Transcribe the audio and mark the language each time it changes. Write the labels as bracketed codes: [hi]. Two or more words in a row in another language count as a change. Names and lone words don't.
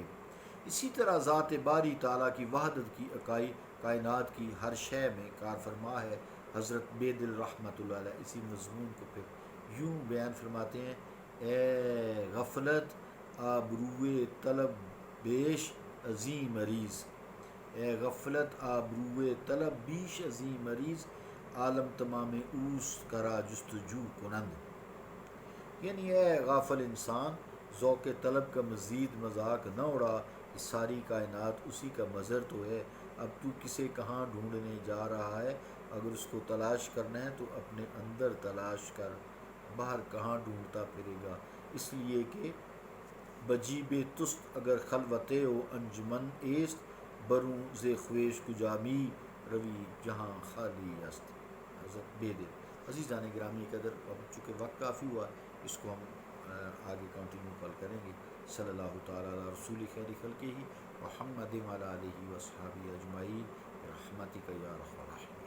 [ur] اسی طرح ذات باری تعالیٰ کی وحدت کی اکائی کائنات کی ہر شے میں کار فرما ہے۔ حضرت بے دل رحمۃ اللہ علیہ اسی مضمون کو پھر یوں بیان فرماتے ہیں: [fa] اے غفلت آبروئے طلب بیش عظیم مریض، اے غفلت آبروئے طلب بیش عظیم مریض، عالم تمام اوس کرا جستجو کنند۔ [ur] یعنی اے غافل انسان، ذوق طلب کا مزید مذاق نہ اڑا، یہ ساری کائنات اسی کا مظہر تو ہے۔ اب تو کسے کہاں ڈھونڈنے جا رہا ہے؟ اگر اس کو تلاش کرنا ہے تو اپنے اندر تلاش کر، باہر کہاں ڈھونڈتا پھرے گا؟ اس لیے کہ [fa] بجیب تست اگر خلوتے و انجمن ایست، بروں ز خویش کجامی روی جہاں خالی است۔ [ur] حضرت بے دل۔ عزیزان گرامی قدر، اب چونکہ وقت کافی ہوا، اس کو ہم آگے کنٹینیو کل کریں گے۔ [ar] صلی اللہ تعالیٰ علی رسول خیر خلقہ ہی محمد وعلی آلہ وصحبہ اجمعین برحمتک یا رب العالمین۔